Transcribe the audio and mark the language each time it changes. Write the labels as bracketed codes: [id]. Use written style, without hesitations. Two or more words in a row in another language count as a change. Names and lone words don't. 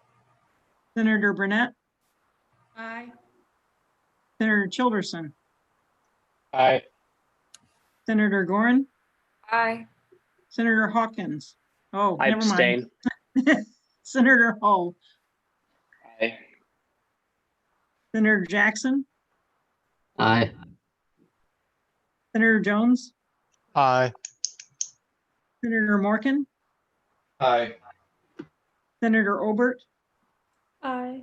[en] Senator Burnett. Aye. Senator Childerson. Aye. Senator Gorin, Aye. Senator Hawkins. Oh, I never mind. abstain. Senator Hull, Aye. Senator Jackson, Aye. Senator Jones, Aye. Senator Morgan, Aye. Senator Obert, Aye.